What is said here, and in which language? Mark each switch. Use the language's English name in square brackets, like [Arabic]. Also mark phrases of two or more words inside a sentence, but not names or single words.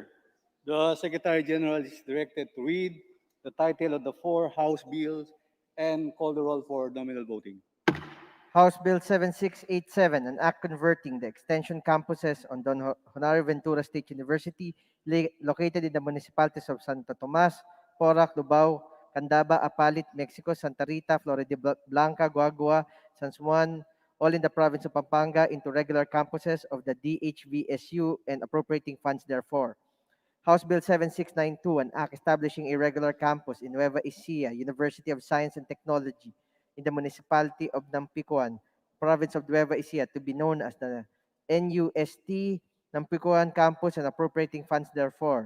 [English] The Secretary General is directed to read the title of the four House bills and call the roll for nominal voting. House Bill 7687, an act converting the extension campuses on Don Honorio Ventura State University located in the municipalities of Santo Tomas, Porac, Lubao, Candaba, Apalit, Mexico, Santa Rita, Florida Blanca, Guagua, San Juan, all in the province of Pampanga into regular campuses of the DHVSU and appropriating funds therefore. House Bill 7692, an act establishing a regular campus in Nueva Ecija, University of Science and Technology, in the municipality of Nampicuan, province of Nueva Ecija, to be known as the NUST Nampicuan Campus and appropriating funds therefore.